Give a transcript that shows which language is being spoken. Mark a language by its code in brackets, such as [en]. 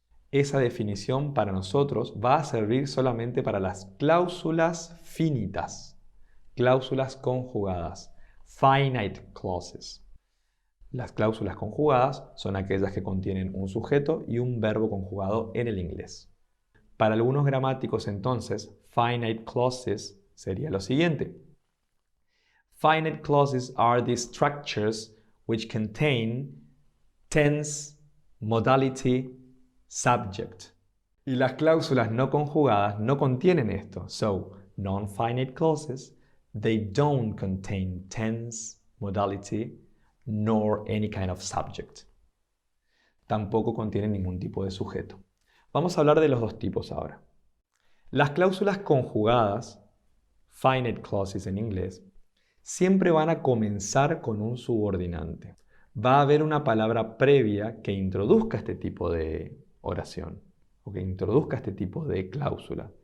[es] Esa definición para nosotros va a servir solamente para las cláusulas finitas, cláusulas conjugadas, finite clauses. Las cláusulas conjugadas son aquellas que contienen un sujeto y un verbo conjugado en el inglés. Para algunos gramáticos, entonces, finite clauses sería lo siguiente. [en] Finite clauses are the structures which contain tense, modality, subject. [es] Y las cláusulas no conjugadas no contienen esto. [en] So, non-finite clauses, they don't contain tense, modality, nor any kind of subject. [es] Tampoco contienen ningún tipo de sujeto. Vamos a hablar de los dos tipos ahora. Las cláusulas conjugadas, finite clauses en inglés, siempre van a comenzar con un subordinante. Va a haber una palabra previa que introduzca este tipo de oración o que introduzca este tipo de cláusula.